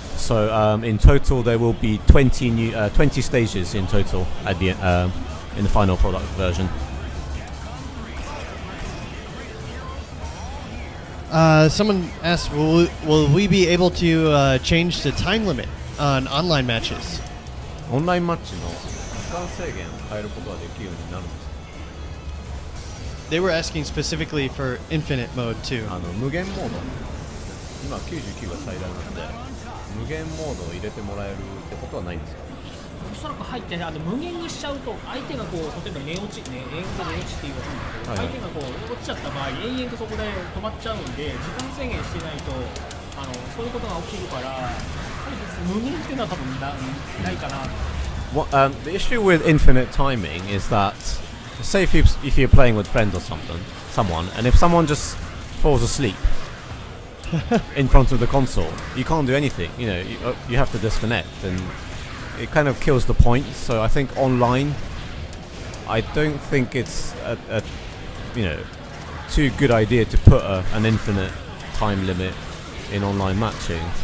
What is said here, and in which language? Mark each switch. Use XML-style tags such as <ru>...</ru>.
<en>So in total, there will be 20 stages in total at the in the final product version. Someone asked, will we be able to change the time limit on online matches?</en> <ja>オンラインマッチの時間制限を変えることができるようになるんですか?</ja> <en>They were asking specifically for infinite mode too.</en> <ja>無限モード、今99が最大なので無限モードを入れてもらえるってことはないんですか？おそらく入ってね、無限にしちゃうと相手がこう例えば寝落ち、ね、英語で寝落ちっていうか、相手がこう落ちちゃった場合延々とそこで止まっちゃうんで時間制限してないとそういうことが起きるから。無限っていうのは多分ないかな。</ja> <en>The issue with infinite timing is that, say if you're playing with friends or someone, and if someone just falls asleep in front of the console, you can't do anything. You know, you have to disconnect, and it kind of kills the point. So I think online, I don't think it's a too good idea to put an infinite time limit in online matching.</en>